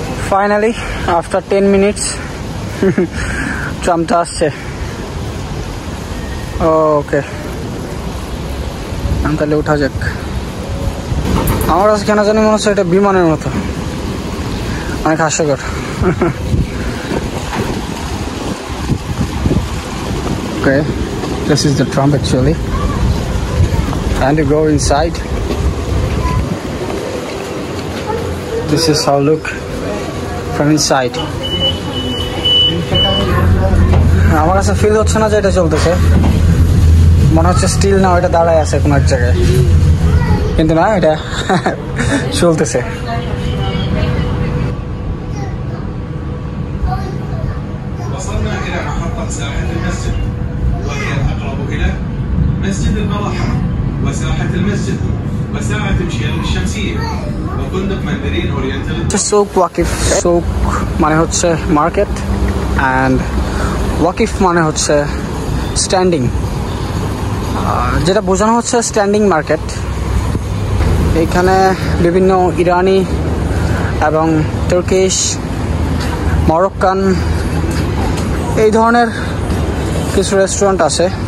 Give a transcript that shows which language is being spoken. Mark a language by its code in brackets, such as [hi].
[en] finally after 10 minutes [bn] ট্রামটা আসছে। ওকে, তাহলে উঠা যাক। আমার কাছে কেন জানি মনে হচ্ছে এটা বিমানের মতো, অনেক হাস্যকর। [en] Okay, this is the tram actually, and you go inside. This is how look from inside. [bn] আমার কাছে ফিল হচ্ছে না যে এটা চলতেছে, মনে হচ্ছে স্টিল না ওইটা দাঁড়ায় আছে কোনো এক জায়গায়, কিন্তু না, এটা চলতেছে। [ar] وصلنا إلى محطة ساحة المسجد، وهي الأقرب إلى مسجد المراحة وساحة المسجد وساعة مشي الشمسية وفندق مندرين أورينتال. [bn] সৌক ওয়াকিফ, সৌক মানে হচ্ছে মার্কেট অ্যান্ড ওয়াকিফ মানে হচ্ছে স্ট্যান্ডিং, যেটা বোঝানো হচ্ছে স্ট্যান্ডিং মার্কেট। এইখানে বিভিন্ন ইরানি এবং তুর্কিশ, মরক্কান এই ধরনের কিছু রেস্টুরেন্ট আছে।